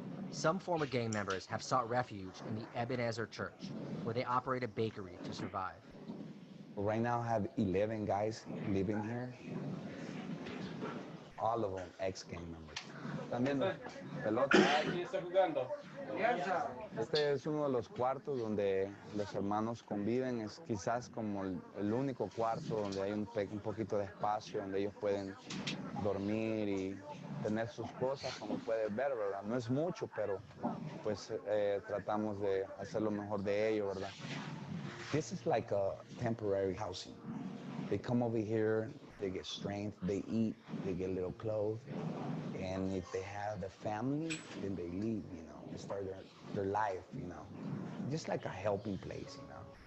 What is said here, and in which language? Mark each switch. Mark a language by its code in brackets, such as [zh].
[en] Some former gang members have sought refuge in the Ebenezer Church, where they operate a bakery to survive. Right now I have 11 guys living here. All of them ex-gang members. [es] ¿Están viendo? Pelota. ¿Quién está jugando? Este es uno de los cuartos donde los hermanos conviven. Es quizás como el único cuarto donde hay un poquito de espacio, donde ellos pueden dormir y tener sus cosas, como puedes ver, ¿verdad? No es mucho, pero pues tratamos de hacer lo mejor de ello, ¿verdad? [en] This is like a temporary housing. They come over here, they get strength, they eat, they get little clothes, and if they have the family, then they leave, you know, they start their life, you know, just like a helping place, you know.